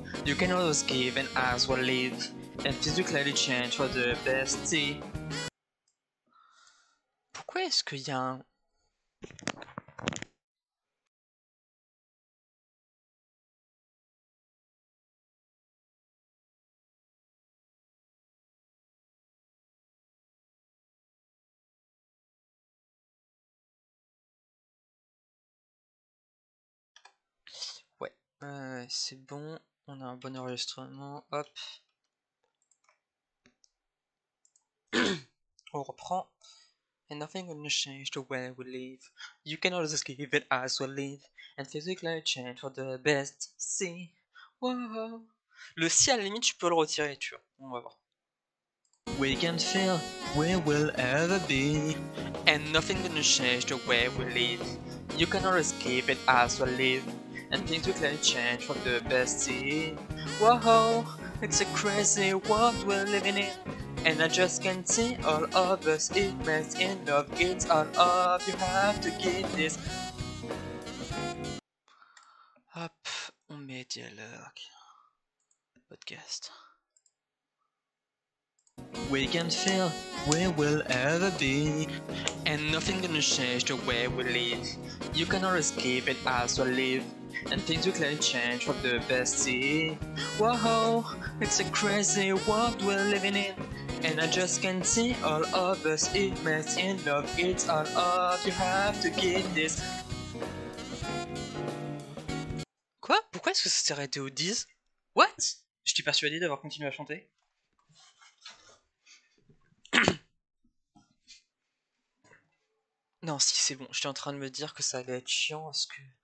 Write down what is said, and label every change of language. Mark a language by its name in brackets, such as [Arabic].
[English] You can always give and as well live, and physically change for the best. See. [French] Pourquoi est-ce qu'il y a un... Ouais, c'est bon, on a un bon enregistrement, hop. On reprend. [English] And nothing gonna change the way we live. You can always give it as we live, and physically change for the best. See, wow. [French] Le si à la limite tu peux le retirer, tu vois. On va voir. [English] We can feel, we will ever be, and nothing gonna change the way we live. You can always give it as we live, and things will change for the best. See, whoa, it's a crazy world we're living in, and I just can't see all of us immense in love. It's all of you have to give this. [French] Hop, on met dialogue. Podcast. [English] We can feel, we will ever be, and nothing gonna change the way we live. You can always give it as we live, and things will clearly change for the best. See, whoa, it's a crazy world we're living in, and I just can't see all of us immersed in love. It's all of you have to give this. [French] Quoi? Pourquoi est-ce que ça s'est arrêté au 10? [English] What? [French] J'étais persuadé d'avoir continué à chanter. Non, si c'est bon, j'étais en train de me dire que ça allait être chiant parce que...